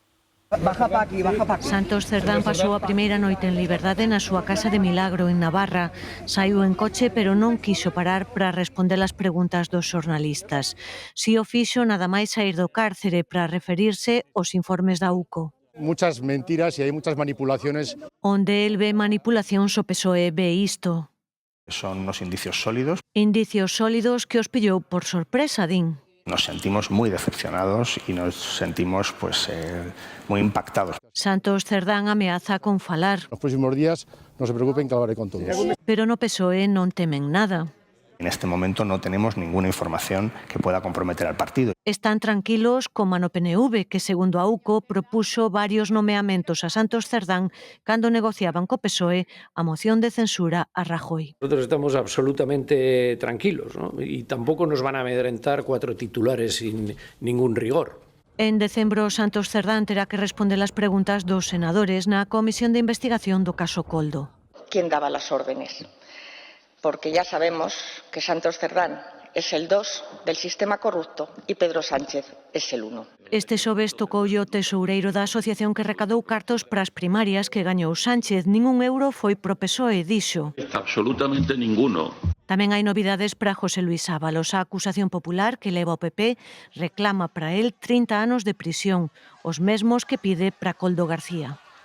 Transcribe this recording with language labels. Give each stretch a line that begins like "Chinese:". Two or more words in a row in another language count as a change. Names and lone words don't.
Galician: Santos Cerdán pasou a primeira noite en liberdade na súa casa de Milagro, en Navarra. Saiu en coche, pero non quiso parar para responder as preguntas dos xornalistas. Si o fixo nada máis saír do cárcere para referirse aos informes da UCO.
Spanish: Muchas mentiras y hay muchas manipulaciones.
Galician: Onde el ve manipulacións, o PSOE ve isto.
Spanish: Son unos indicios sólidos.
Galician: Indicios sólidos que os pillou por sorpresa, din.
Spanish: Nos sentimos muy decepcionados y nos sentimos muy impactados.
Galician: Santos Cerdán ameaza con falar.
Spanish: Los próximos días no se preocupen que hablaré con todos.
Galician: Pero no PSOE non temen nada.
Spanish: En este momento no tenemos ninguna información que pueda comprometer al partido.
Galician: Están tranquilos como no PNV, que segundo a UCO propuso varios nomeamentos a Santos Cerdán cando negociaban co PSOE a moción de censura a Rajoy.
Spanish: Nosotros estamos absolutamente tranquilos, ¿no? Y tampoco nos van a amedrentar 4 titulares sin ningún rigor.
Galician: En decembro, Santos Cerdán terá que responder as preguntas dos senadores na Comisión de Investigación do caso Coldo.
Spanish: ¿Quién daba las órdenes? Porque ya sabemos que Santos Cerdán es el 2 del sistema corrupto y Pedro Sánchez es el 1.
Galician: Este xoves tocoulle o tesoureiro da asociación que recadou cartos para as primarias que gañou Sánchez. Ningún euro foi pro PSOE, dixo.
Spanish: Absolutamente ninguno.
Galician: Tamén hai novidades para José Luis Ábalos. A acusación popular que leva o PP reclama para él 30 anos de prisión, os mesmos que pide para Coldo García.